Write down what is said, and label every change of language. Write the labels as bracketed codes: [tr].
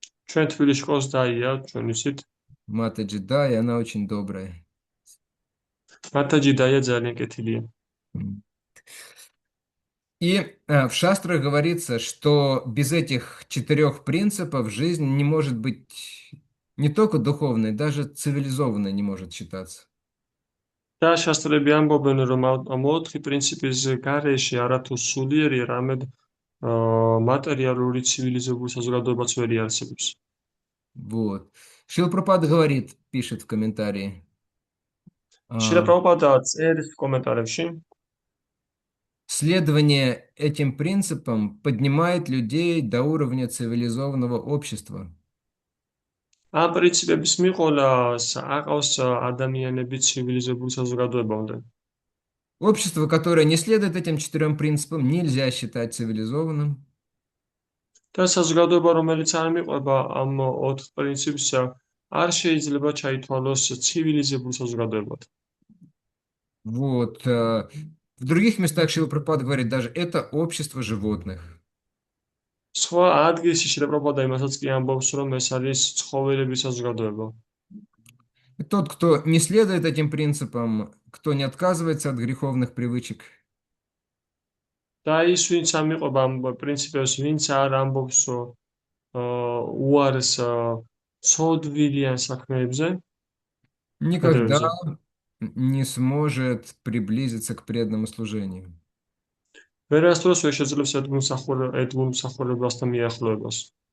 [ka] ჩვენ თბილისში ყავს დაია, ჩვენ ვიცით. [ru] Матаджи Дая, она очень добрая. [ka] მათაჯი დაია ძალიან კეთილია. [ru] И в шастрах говорится, что без этих 4 принципов жизнь не может быть не только духовной, даже цивилизованной не может считаться. [ka] და შასტრები ამბობენ, რომ ამ 4 პრინციპის გარეშე არათუ სულიერი, არამედ მატერიალური ცივილიზებული საზოგადოებაც ვერ იარსებებს. [ru] Вот. Шрила Прабхупада говорит, пишет в комментарии. [ka] შილა პრაბჰუპადა წერს კომენტარებში, [ru] Следование этим принципам поднимает людей до уровня цивилизованного общества. [ka] ამ პრინციპების მიყოლას აყავს ადამიანები ცივილიზებული საზოგადოებამდე. [ru] Общество, которое не следует этим 4 принципам, нельзя считать цивилизованным. [ka] და საზოგადოება, რომელიც არ მიყვება ამ 4 პრინციპს, არ შეიძლება ჩაითვალოს ცივილიზებულ საზოგადოებად. [ru] Вот. В других местах Шрила Прабхупада говорит, даже это общество животных. [ka] სხვა ადგილში შილა პრაბჰუპადა იმასაც კი ამბობს, რომ ეს არის ცხოველების საზოგადოება. [ru] И тот, кто не следует этим принципам, кто не отказывается от греховных привычек, [ka] და ის, ვინც ამიყვება ამ პრინციპებს, ვინც არ ამბობს უარს ცოდვილიან საქმეებზე, [ru] никогда [ka] კედებზე, [ru] не сможет приблизиться к преданному служению. [ka] ვერასდროს ვერ შეძლებს ერთგულ მსახურებასთან მიახლოებას.